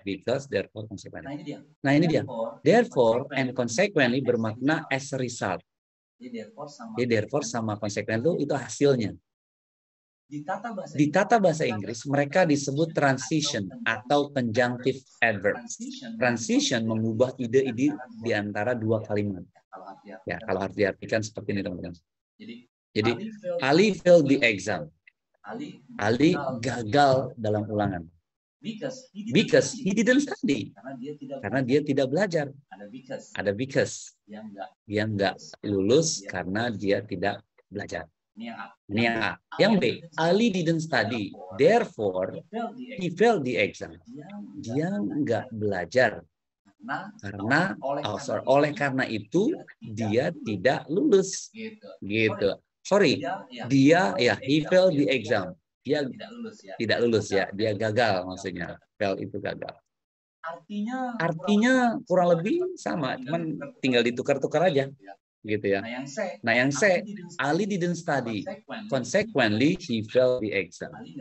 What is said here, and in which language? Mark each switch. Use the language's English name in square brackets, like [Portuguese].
[English] Because, therefore, consequently. [Indonesian] Nah, ini dia. [English] Therefore and consequently bermakna as a result. [Indonesian] Jadi therefore sama consequently itu hasilnya. Di tata bahasa Inggris, mereka disebut transition atau conjunctive adverb. Transition mengubah ide-ide di antara dua kalimat. Ya, kalau harus diartikan seperti ini, teman-teman. Jadi, [English] Ali failed the exam. [Indonesian] Ali gagal dalam ulangan. [English] Because he didn't study. [Indonesian] Karena dia tidak belajar. Ada because. Dia nggak lulus karena dia tidak belajar. Ini yang A. Yang B, [English] Ali didn't study, therefore he failed the exam. [Indonesian] Dia nggak belajar karena oleh karena itu dia tidak lulus. Gitu. [English] Sorry, [Indonesian] dia ya [English] he failed the exam. [Indonesian] Dia tidak lulus ya. Dia gagal maksudnya. Fail itu gagal. Artinya kurang lebih sama, cuman tinggal ditukar-tukar aja. Gitu ya. Nah yang C, [English] Ali didn't study, consequently he failed the exam.